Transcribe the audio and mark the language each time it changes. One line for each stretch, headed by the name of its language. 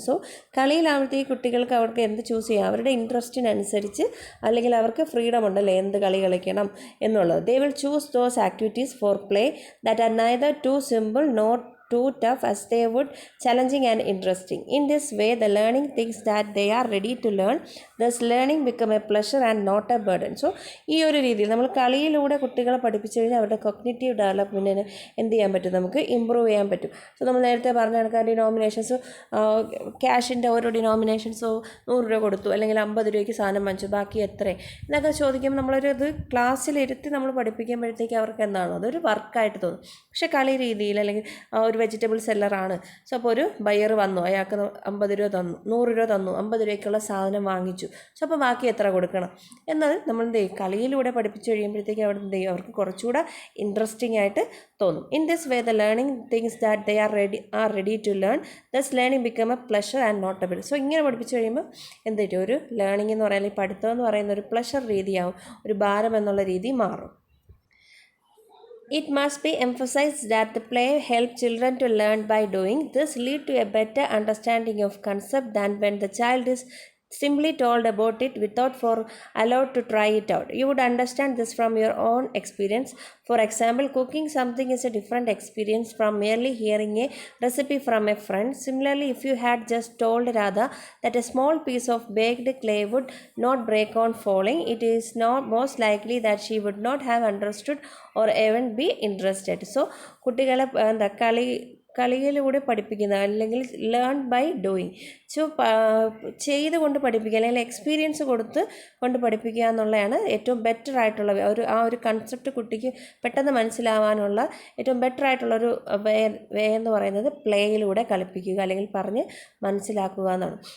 Malayalam: So കളിയിലാവുമ്പോഴത്തേക്ക് കുട്ടികൾക്ക് അവർക്ക് എന്ത് ചൂസ് ചെയ്യാം, അവരുടെ ഇൻട്രസ്റ്റിനനുസരിച്ച് അല്ലെങ്കിൽ അവർക്ക് ഫ്രീഡം ഉണ്ടല്ലേ എന്ത് കളി കളിക്കണം എന്നുള്ളത്.
English: They will choose those activities for play that are neither too simple nor too tough as they would challenging and interesting. In this way, the learning thinks that they are ready to learn. Thus, learning become a pleasure and not a burden.
Malayalam: So, ഈ ഒരു രീതിയിൽ നമ്മൾ കളിയിലൂടെ കുട്ടികളെ പഠിപ്പിച്ചു കഴിഞ്ഞാൽ അവരുടെ cognitive ഡെവലപ്മെൻറ്റിന് എന്ത് ചെയ്യാൻ പറ്റും, നമുക്ക് ഇമ്പ്രൂവ് ചെയ്യാൻ പറ്റും. സോ നമ്മൾ നേരത്തെ പറഞ്ഞ കണക്ക് ഡിനോമിനേഷൻസ്, ക്യാഷിൻ്റെ ഓരോ ഡിനോമിനേഷൻസോ 100 രൂപ കൊടുത്തു അല്ലെങ്കിൽ 50 രൂപയ്ക്ക് സാധനം വാങ്ങിച്ചു, ബാക്കി എത്ര എന്നൊക്കെ ചോദിക്കുമ്പോൾ നമ്മളൊരു ഇത് ക്ലാസ്സിലിരുത്തി നമ്മൾ പഠിപ്പിക്കുമ്പോഴത്തേക്ക് അവർക്ക് എന്താണോ അതൊരു വർക്കായിട്ട് തോന്നും. പക്ഷേ കളി രീതിയിൽ അല്ലെങ്കിൽ ഒരു വെജിറ്റബിൾ സെല്ലറാണ്. സോ അപ്പോൾ ഒരു ബയർ വന്നു, അയാൾക്ക് 50 രൂപ തന്നു, 100 രൂപ തന്നു, 50 രൂപയ്ക്കുള്ള സാധനം വാങ്ങിച്ചു. സോ അപ്പോൾ ബാക്കി എത്ര കൊടുക്കണം എന്നത് നമ്മൾ എന്ത് ചെയ്യും, കളിയിലൂടെ പഠിപ്പിച്ചു കഴിയുമ്പോഴത്തേക്ക് അവിടെ എന്ത് ചെയ്യും, അവർക്ക് കുറച്ചുകൂടെ ഇൻട്രസ്റ്റിംഗ് ആയിട്ട് തോന്നും.
English: In this way the learning things that they are ready to learn. Thus learning become a pleasure and not a bill.
Malayalam: So ഇങ്ങനെ പഠിപ്പിച്ചു കഴിയുമ്പോൾ എന്ത് പറ്റും, ഒരു ലേണിംഗ് എന്ന് പറയുന്നത്, പഠിത്തം എന്ന് പറയുന്ന ഒരു പ്ലഷർ രീതിയാവും, ഒരു ഭാരം എന്നുള്ള രീതി മാറും.
English: It must be emphasized that the play helps children to learn by doing. This leads to a better understanding of concept than when the child is simply told about it without for allowed to try it out. You would understand this from your own experience. For example, cooking something is a different experience from merely hearing a recipe from a friend. Similarly, if you had just told Radha that a small piece of baked clay would not break on falling, it is not most likely that she would not have understood or even be interested.
Malayalam: So, കുട്ടികളെ കളിയിലൂടെ പഠിപ്പിക്കുന്ന അല്ലെങ്കിൽ
English: Learn by doing.
Malayalam: So ചെയ്ത് കൊണ്ട് പഠിപ്പിക്കുക അല്ലെങ്കിൽ experience കൊടുത്ത് കൊണ്ട് പഠിപ്പിക്കുക എന്നുള്ളതാണ് ഏറ്റവും ബെറ്റർ ആയിട്ടുള്ള ആ ഒരു കൺസെപ്റ്റ് കുട്ടിക്ക് പെട്ടെന്ന് മനസ്സിലാവാനുള്ള ഏറ്റവും ബെറ്റർ ആയിട്ടുള്ളൊരു വേ എന്ന് പറയുന്നത് പ്ലേയിലൂടെ കളിപ്പിക്കുക അല്ലെങ്കിൽ പറഞ്ഞ് മനസ്സിലാക്കുക എന്നാണ്.